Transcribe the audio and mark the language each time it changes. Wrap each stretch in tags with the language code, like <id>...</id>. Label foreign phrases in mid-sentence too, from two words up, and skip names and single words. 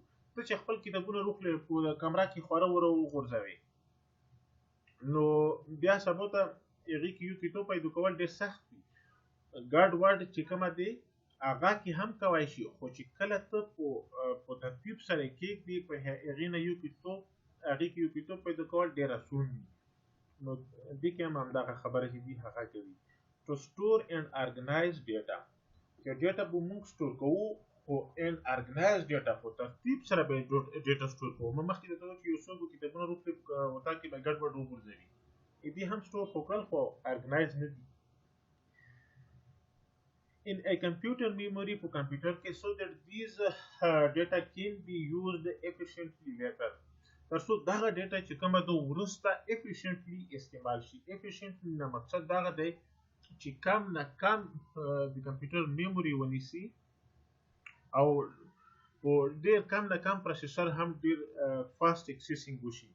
<ps>ته چې خپل کتابونه روغلې په کمره کې خوره وره وغورځوې نو بیا سبا ته هغې کې یو کتاب پیدا کول ډېر سخت وي. ګډ وډ چې کومه دی هغه کې هم کوی شي، خو چې کله ته په ترتیب سره یې کېږدې په هغې نه یو کتاب هغې کې یو کتاب پیدا کول ډېر اسون وي. نو دې کې هم همدغه خبره چې دي هغه کوي.</ps> <en>To store and organize data.</en> <ps>چې ډیټا به موږ سټور کوو خو</ps> <en>and organize data</en> <ps>په ترتیب سره به ډیټا سټور کوو. ما مخکې درته وویل چې یو څوک کتابونه روغلي وطا کې به ګډ وډ وغورځوي، دې هم سټور خو کړل خو ارګنایز نه دي.</ps> <en>In a computer memory</en> <ps>په کمپیوټر کې</ps> <en>so that these data can be used efficiently later.</en> <ps>تر څو دغه ډیټا چې کومه ده وروسته efficiently استعمال شي. efficiently نه مقصد دغه دی چې کم نه کم د کمپیوټر میموري ونیسي او په ډېر کم نه کم پروسیسر هم ډېر</ps> <en>fast accessing</en> <ps>وشي.</ps>